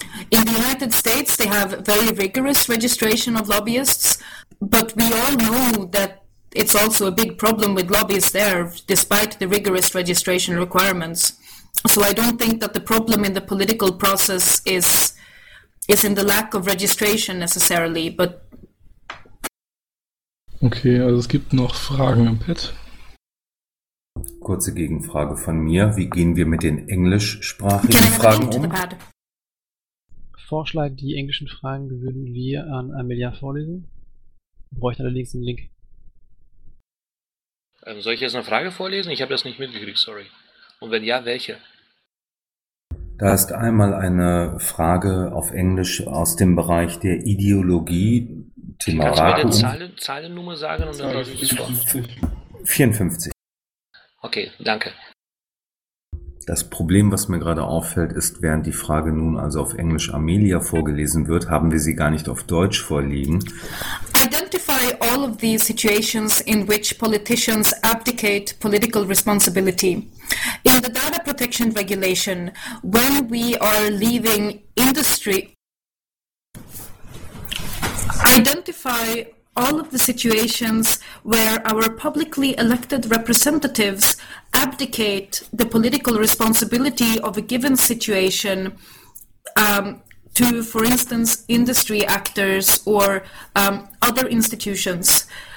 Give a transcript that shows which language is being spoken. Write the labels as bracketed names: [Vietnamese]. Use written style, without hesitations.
[English] In the United States, they have very rigorous registration of lobbyists, but we all know that it's also a big problem with lobbies there, despite the rigorous registration requirements. So I don't think that the problem in the political process is in the lack of registration necessarily, but... [German] Okay, also es gibt noch Fragen im Pad. Kurze Gegenfrage von mir. Wie gehen wir mit den englischsprachigen Fragen um? Vorschlag, die englischen Fragen würden wir an Amelia vorlesen. Bräuchte allerdings einen Link. Soll ich jetzt eine Frage vorlesen? Ich habe das nicht mitgekriegt, sorry. Und wenn ja, welche? Da ist einmal eine Frage auf Englisch aus dem Bereich der Ideologie. Thema Kannst Raten. Du mir die Zahlennummer sagen? Und dann 54. Okay, danke. Das Problem, was mir gerade auffällt, ist, während die Frage nun also auf Englisch Amelia vorgelesen wird, haben wir sie gar nicht auf Deutsch vorliegen. [English] Identify all of these situations in which politicians abdicate political responsibility. In the data protection regulation, when we are leaving industry... Identify all of the situations where our publicly elected representatives abdicate the political responsibility of a given situation to, for instance, industry actors or other institutions.